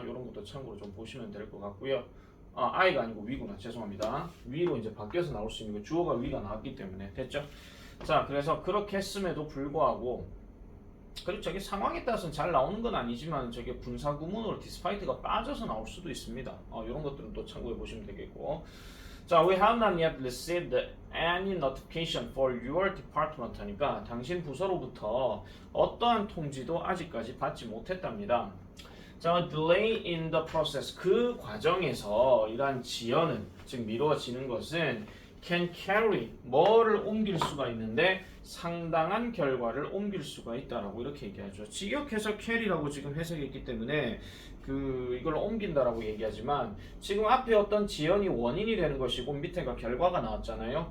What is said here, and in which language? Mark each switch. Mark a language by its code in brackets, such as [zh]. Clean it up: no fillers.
[ko] 이런 것도 참고로 좀 보시면 될 것 같고요. I가 아니고 위구나. 죄송합니다. 위로 이제 바뀌어서 나올 수 있는 거, 주어가 위가 나왔기 때문에 됐죠? 자, 그래서 그렇게 했음에도 불구하고, 그리고 저게 상황에 따라서는 잘 나오는 건 아니지만 저게 분사구문으로 despite가 빠져서 나올 수도 있습니다. 이런 것들은 또 참고해 보시면 되겠고. [en] 자, we have not yet received any notification for your department [ko] 하니까 당신 부서로부터 어떠한 통지도 아직까지 받지 못했답니다. 자, [en] delay in the process, [ko] 그 과정에서 이러한 지연은, 즉 미뤄지는 것은 [en] can carry, [ko] 뭐를 옮길 수가 있는데 상당한 결과를 옮길 수가 있다라고 이렇게 얘기하죠. 직역해서 carry라고 지금 해석했기 때문에 이걸 옮긴다라고 얘기하지만 지금 앞에 어떤 지연이 원인이 되는 것이고 밑에가 결과가 나왔잖아요.